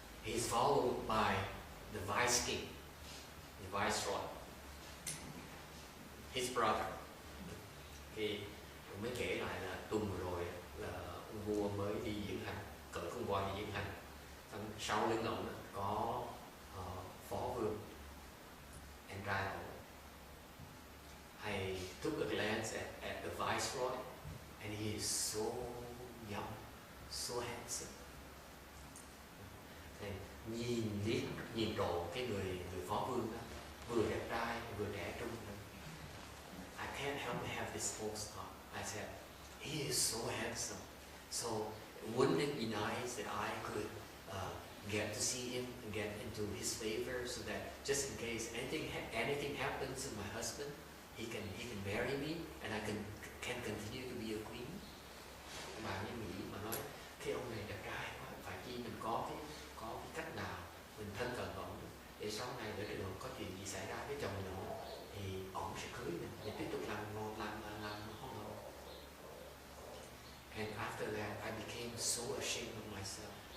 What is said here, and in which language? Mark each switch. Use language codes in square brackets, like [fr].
[en] He's followed by the vice king, the viceroy, his brother. [vi] Thì mới kể lại là tuần rồi là ông vua mới đi diễn hành, cởi con voi đi diễn hành. Sau lưng ông có phó vương, em trai ông. [en] I took a glance at the viceroy, and he is so young, so handsome. [vi] Thì nhìn trộm cái người phó vương đó, vừa đẹp trai vừa trẻ trung. [en] I can't help but have this false thought. I said, he is so handsome. So wouldn't it be nice that I could get to see him and get into his favor, so that just in case anything happens to my husband, he can marry me and I can continue to be a queen. [vi] Bà như nghĩ mà nói, cái ông này đẹp trai quá, phải chi mình có cái cách nào mình thân cận ông để sau này để có chuyện gì xảy ra với chồng mình thì ông sẽ cưới mình tiếp tục làm hoàng hậu. [en] And after that, I became so ashamed of myself.